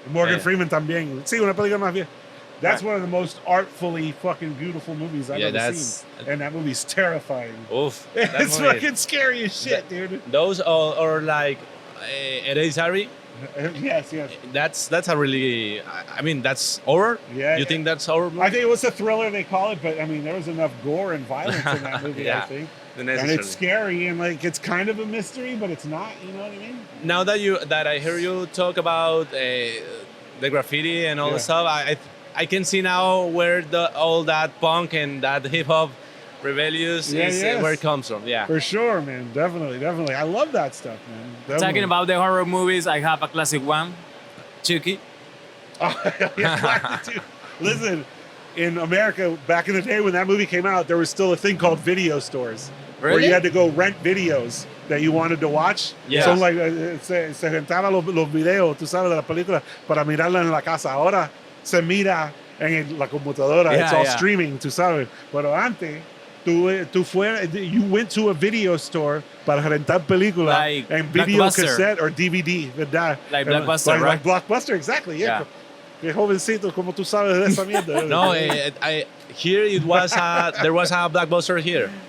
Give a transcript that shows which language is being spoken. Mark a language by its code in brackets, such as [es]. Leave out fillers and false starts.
[es] Morgan Freeman también. Sí, una película más vieja. [en] That's one of the most artfully fucking beautiful movies I've ever seen. And that movie's terrifying. Oof. It's fucking scary as shit, dude. Those or like Hereditary. Yes. That's a really. I mean, that's horror. Yeah. You think that's horror movie? I think it was a thriller they call it, but I mean, there was enough gore and violence in that movie, Yeah. I think. And Necessarily. it's scary and like it's kind of a mystery, but it's not. You know what I mean? Now that I hear you talk about the graffiti and all the stuff, I can see now where all that punk and that hip hop rebellious is where it comes from. Yeah. For sure, man. Definitely. I love that stuff, man. Definitely. Talking about the horror movies, I have a classic one, Chucky. Dude, listen, in America, back in the day when that movie came out, there was still a thing called video stores. Where Really? you had to go rent videos that you wanted to watch. Yeah. So like, [es] se rentaban los videos, tú sabes, de la película para mirarla en la casa. Ahora se mira en la computadora. [en] Yeah, It's all yeah. streaming, [es] tú sabes. Pero antes, [en] you went to a video store [es] para rentar película [en] Like [es] en video [en] Blockbuster. cassette or DVD, [es] ¿verdad? [en] Like Blockbuster, Like right? Blockbuster, exactly, yeah. Yeah. [es] Qué jovencito, como tú sabes de esa mierda. [en] No, here there was a Blockbuster here.